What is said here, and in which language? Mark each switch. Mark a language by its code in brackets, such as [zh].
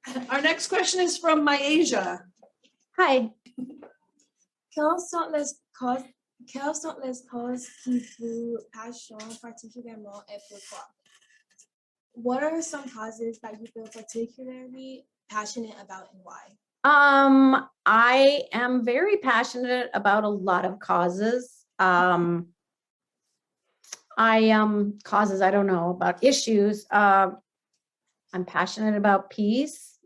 [en] Our next question is from Myasia. Hi. [fr] Quelles sont les causes qui vous passionnent particulièrement et pourquoi? [en] What are some causes that you feel particularly passionate about and why? I am very passionate about a lot of causes. Causes, I don't know, about issues. I'm passionate about peace.